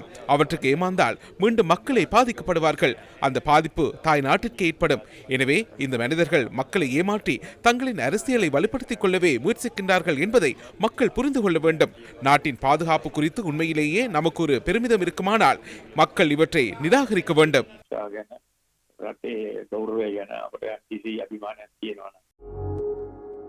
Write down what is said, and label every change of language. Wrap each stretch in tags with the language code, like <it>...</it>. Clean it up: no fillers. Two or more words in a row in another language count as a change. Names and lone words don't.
<ta>அவற்றுக்கு ஏமாந்தால் மீண்டும் மக்களே பாதிக்கப்படுவார்கள். அந்த பாதிப்பு தாய் நாட்டிற்கு ஏற்படும். எனவே இந்த மனிதர்கள் மக்களை ஏமாற்றி தங்களின் அரசியலை வலுப்படுத்திக் கொள்ளவே முயற்சிக்கின்றார்கள் என்பதை மக்கள் புரிந்து கொள்ள வேண்டும். நாட்டின் பாதுகாப்பு குறித்து உண்மையிலேயே நமக்கு ஒரு பெருமிதம் இருக்குமானால் மக்கள் இவற்றை நிராகரிக்க வேண்டும்.</ta> <si>රටේ ගෞරවය ගැන අපට කිසි අභිමානයක් තියෙනවා නම්</si>